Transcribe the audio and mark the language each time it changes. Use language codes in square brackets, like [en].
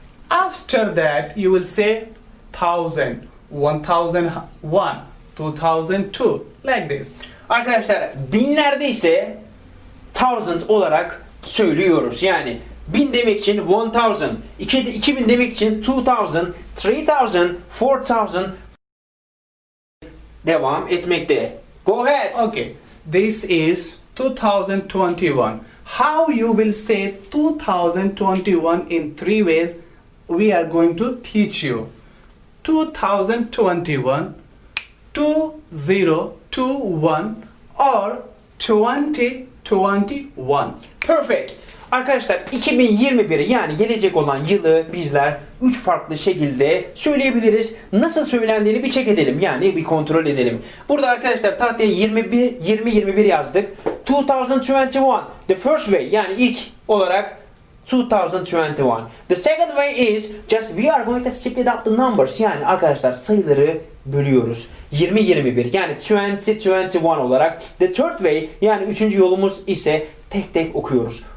[en] After that, you will say 1000, 1001, 2002, like this. [tr] Arkadaşlar binlerde ise 1000 olarak söylüyoruz. Yani 1000 demek için 1000, 2000 demek için 2000, 3000, 4000 devam etmekte. [en] Go ahead. Okay, this is 2021. How you will say 2021 in 3 ways we are going to teach you. 2021, 2021 or 2021. Perfect. [tr] Arkadaşlar 2021 yani gelecek olan yılı bizler 3 farklı şekilde söyleyebiliriz. Nasıl söylendiğini bir check edelim. Yani bir kontrol edelim. Burada arkadaşlar tahtaya 2021 yazdık. 2021. [en] The first way [tr] yani ilk olarak 2021. [en] The second way is just we are going to split up the numbers. [tr] Yani arkadaşlar sayıları bölüyoruz. 2021 yani 2021 olarak. [en] The third way [tr] yani üçüncü yolumuz ise tek tek okuyoruz.